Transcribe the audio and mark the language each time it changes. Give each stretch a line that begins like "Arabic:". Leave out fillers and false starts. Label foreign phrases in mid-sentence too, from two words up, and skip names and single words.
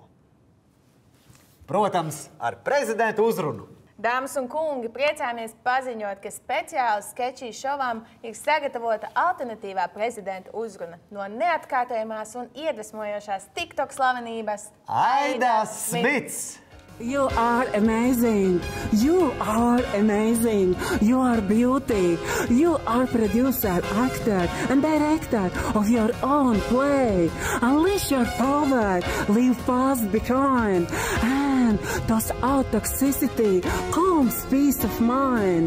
Latvian: Protams, ar prezidenta uzrunu. Dāmas un kungi, priecājamies paziņot, ka speciāli Skečī šovam ir sagatavota alternatīvā prezidenta uzruna no neatkārtojamās un iedvesmojošās TikTok slavenības Aida Smits!
English: You are amazing. You are amazing. You are beauty. You are producer, actor and director of your own play. Unleash your power. Leave past behind. And toss out toxicity. Calm peace of mind.